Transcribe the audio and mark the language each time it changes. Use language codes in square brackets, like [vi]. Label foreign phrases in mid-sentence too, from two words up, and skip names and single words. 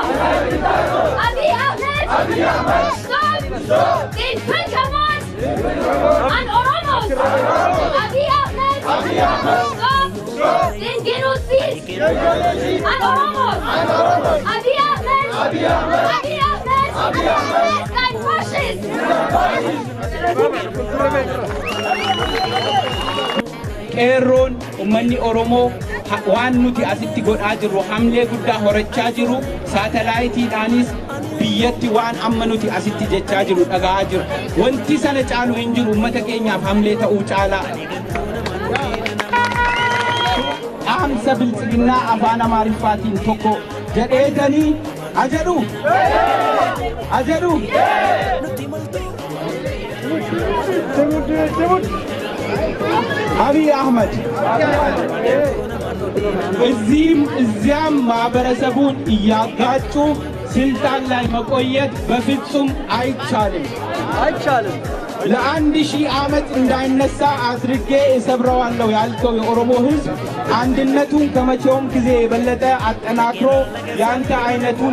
[en] Abiy Ahmed, stop the infringement on Oromos. Abiy Ahmed, stop the genocide on Oromos. Abiy Ahmed, is a fascist. [om] Qeerroon ummanni Oromoo waan nuti asitti godhaa jirru hamlee guddaa horachaa jiru saatalaayitiidhaanis biyyatti waan amma nuti asitti jechaa jiru dhaga'aa jiru wanti sana caalu hin jiru ummata keenyaaf hamlee ta'uu caalaa dhaamsa biltsiginnaa afaan amaariffaatiin tokko jedheetanii ajedhu [am] Abiy Ahmed እዚያም ማህበረሰቡን እያጋጩ ስልጣን ላይ መቆየት በፍጹም አይቻልም። ለ1000 ዓመት እንዳይነሳ አድርጌ እሰብረዋለሁ ያልከው የኦሮሞ ህዝብ አንድነቱን ከመቼውም ጊዜ የበለጠ አጠናክሮ ያንተ አይነቱን